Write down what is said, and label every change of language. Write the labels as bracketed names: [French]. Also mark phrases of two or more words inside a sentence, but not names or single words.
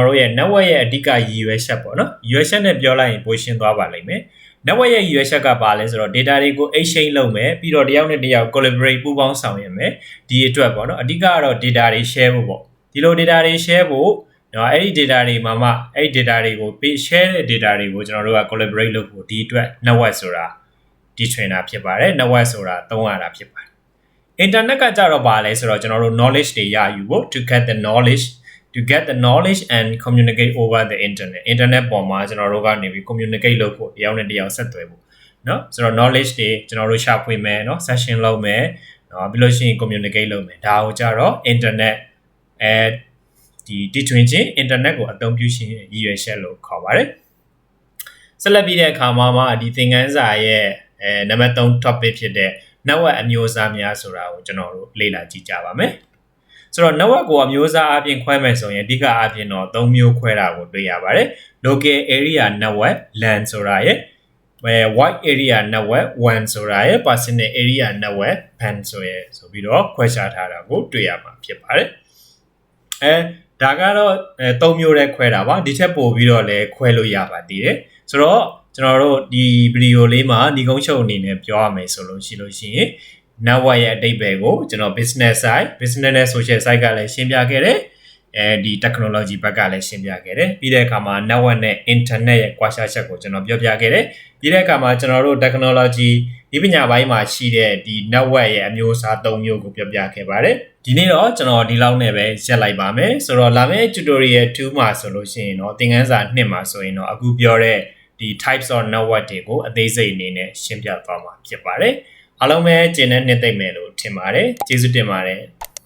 [Burmese] တို့ရဲ့ network ရဲ့အဓိကရည်ရွယ်ချက်ပေါ့နော်ရည်ရွယ်ချက်နဲ့ပြောလိုက်ရင်ပိုရှင်းသွားပါလိမ့်မယ် network ရဲ့ရည်ရွယ်ချက်ကဘာလဲဆိုတော့ data တွေကို exchange လုပ်မယ်ပြီးတော့တယောက်နဲ့တယောက် collaborate ပူးပေါင်းဆောင်ရွက်မယ်ဒီအတွက်ပေါ့နော်အဓိကကတော့ data တွေ share ဖို့ပေါ့ဒီလို data တွေ share ဖို့နော်အဲ့ဒီ data တွေမှာမှအဲ့ဒီ data တွေကို share တဲ့ data တွေကိုကျွန်တော်တို့က collaborate လုပ်ဖို့ဒီအတွက် network ဆိုတာဒီ trainer ဖြစ်ပါတယ် network ဆိုတာသုံးရတာဖြစ်ပါတယ် internet ကကြတော့ဘာလဲဆိုတော့ကျွန်တော်တို့ knowledge တွေရယူဖို့ [English] to get the knowledge and communicate over the internet [Burmese] ပေါ်မှာကျွန်တော်တို့ကနေပြီး communicate လုပ်ဖို့တယောက်နဲ့တယောက်ဆက်သွယ်ဖို့เนาะဆိုတော့ knowledge တွေကျွန်တော်တို့ရှာဖွေမယ်เนาะ session လုပ်မယ်เนาะပြီးလို့ရှိရင် communicate လုပ်မယ်ဒါကိုကြတော့ internet ဒီတွင်ချင်း internet ကိုအသုံးပြုခြင်းရည်ရွယ်ချက်လို့ခေါ်ပါတယ်ဆက်လက်ပြီးတဲ့အခါမှာဒီသင်ခန်းစာ ရဲ့နံပါတ်3 topic ဖြစ်တဲ့ network အမျိုးအစားများဆိုတာကိုကျွန်တော်တို့လေ့လာကြည့်ကြပါမယ်ဆိုတော့ network ကိုအမျိုးအစားအပြင်ခွဲမယ်ဆိုရင်အဓိကအပြင်တော့3မျိုးခွဲတာကိုတွေ့ရပါတယ် [English] local area network LAN [Burmese] ဆိုတာရယ် wide [English] area network WAN [Burmese] ဆိုတာရယ် [English] personal area network PAN [Burmese] ဆိုပြီးတော့ခွဲခြားထားတာကိုတွေ့ရမှာဖြစ်ပါတယ်ဒါကတော့3မျိုးတည်းခွဲတာပါဒီထက်ပိုပြီးတော့လည်းခွဲလို့ရပါ သေးတယ်ဆိုတော့ကျွန်တော်တို့ဒီဗီဒီယိုလေးမှာညီကုန်းချုပ်အနေနဲ့ပြောရမယ်ဆိုလို့ရှိရင် network ရဲ့အဓိပ္ပာယ်ကိုကျွန်တော် [English] business side [Burmese] နဲ့ [English] social side [Burmese] ကလည်းရှင်းပြခဲ့တယ် ဒီ technology ဘက်ကလည်းရှင်းပြခဲ့တယ်ပြီးတဲ့အခါမှာ network နဲ့ internet ရဲ့ကွာခြားချက်ကိုကျွန်တော်ပြောပြခဲ့တယ်ပြီးတဲ့အခါမှာကျွန်တော်တို့ technology ဒီပညာပိုင်းမှာရှိတဲ့ဒီ network ရဲ့အမျိုးအစား၃မျိုးကိုပြောပြခဲ့ပါတယ်ဒီနေ့တော့ကျွန်တော်ဒီလောက်နဲ့ပဲရက်လိုက်ပါမယ်ဆိုတော့လာမယ့် tutorial 2မှာဆိုလို့ရှိရင်တော့သင်ခန်းစာ1မှာဆိုရင်တော့အခုပြောတဲ့ဒီ [English] types of network [Burmese] တွေကိုအသေးစိတ်အနေနဲ့ရှင်းပြသွားမှာဖြစ်ပါတယ်အားလုံးပဲကျင့်တဲ့နှစ်သိမ့်မယ်လို့ထင်ပါတယ်ကျေးဇူးတင်ပါတယ်